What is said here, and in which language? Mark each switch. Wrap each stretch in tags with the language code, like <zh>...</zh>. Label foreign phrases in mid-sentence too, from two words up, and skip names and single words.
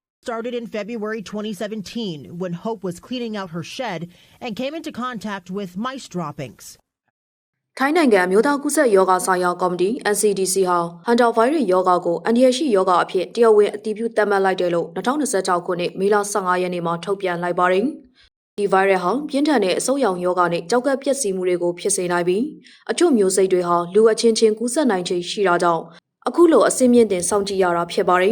<en>started in February 2017 when Hope was cleaning out her shed and came into contact with mice droppings.</en> <my>ထိုင်းနိုင်ငံမြို့သားကူးစက်ယောဂဆိုင်ရာကော်မတီ NCDC ဟာဟန်တာဗိုင်းရပ်ယောဂကိုအန်ဒီရရှိယောဂအဖြစ်တရားဝင်အတည်ပြုသတ်မှတ်လိုက်တယ်လို့2026ခုနှစ်မေလ15ရက်နေ့မှာထုတ်ပြန်လိုက်ပါတယ်။ဒီဗိုင်းရပ်ဟာပြင်းထန်တဲ့အဆုတ်ရောင်ယောဂနဲ့ကြောက်ကပ်ပျက်စီးမှုတွေကိုဖြစ်စေနိုင်ပြီးအချို့မျိုးစိတ်တွေဟာလူအချင်းချင်းကူးစက်နိုင်ခြေရှိတာကြောင့်အခုလိုအဆင့်မြင့်တင်စောင့်ကြည့်ရတာဖြစ်ပါတယ်</my>